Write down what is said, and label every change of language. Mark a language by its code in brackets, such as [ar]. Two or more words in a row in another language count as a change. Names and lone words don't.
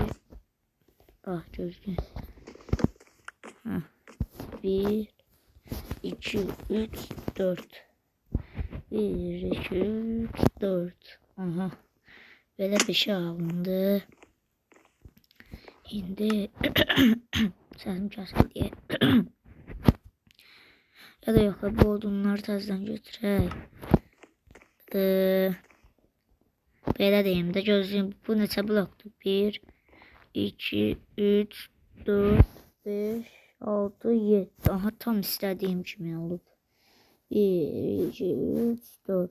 [az] Gözlüğüm. 1, 2, 3, 4. 1, 2, 3, 4. [tr] Böyle bir şey alındı. Şimdi sesim kesildi diye. Ya da yok, bu odunları [az] tezden götürək. Belə deyim də, gözlüyüm. Bu neçə blokdur? 1, 2, 3, 4, 5, 6, 7. Tam istədiyim kimi olub. 1, 2, 3, 4.